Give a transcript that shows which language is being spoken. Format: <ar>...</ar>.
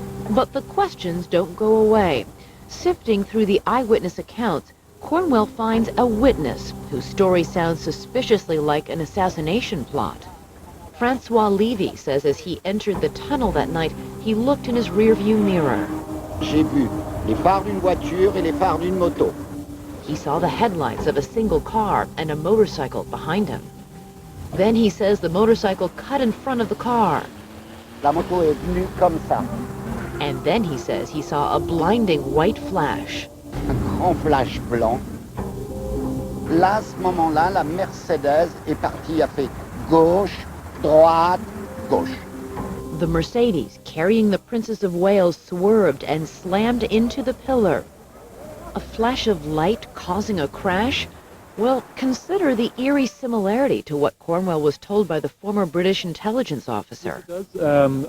<en>But the questions don't go away. Sifting through the eyewitness accounts, Cornwell finds a witness whose story sounds suspiciously like an assassination plot. Francois Levy says as he entered the tunnel that night, he looked in his rearview mirror.</en> <fr>J'ai vu les phares d'une voiture et les phares d'une moto.</fr> <en>He saw the headlights of a single car and a motorcycle behind him. Then he says the motorcycle cut in front of the car.</en> <fr>La moto est venue comme ça.</fr> <en>And then he says he saw a blinding white flash.</en> <fr>Un grand flash blanc. Là, à ce moment-là, la Mercedes est partie, a fait gauche, droite, gauche.</fr> <en>The Mercedes, carrying the Princess of Wales, swerved and slammed into the pillar. A flash of light causing a crash? Well, consider the eerie similarity to what Cornwell was told by the former British intelligence officer. Yes, it does.</en>